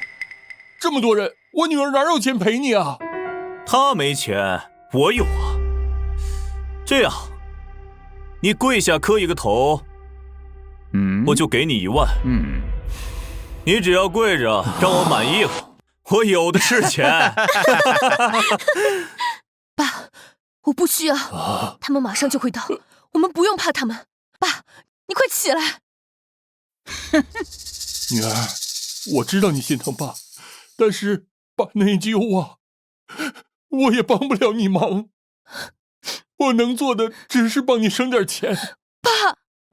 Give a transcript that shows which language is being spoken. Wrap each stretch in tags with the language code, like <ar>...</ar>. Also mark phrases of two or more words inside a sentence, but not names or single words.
<zh>這麼多人，我女兒哪有錢賠你啊？他沒錢，我有啊。這樣，你跪下磕一個頭，我就給你1萬。你只要跪着讓我滿意了，我有的是錢。爸，我不需要，他們馬上就會到，我們不用怕他們。爸，你快起來。女兒，我知道你心疼爸，但是爸內疚啊，我也幫不了你忙，我能做的只是幫你省點錢。</zh>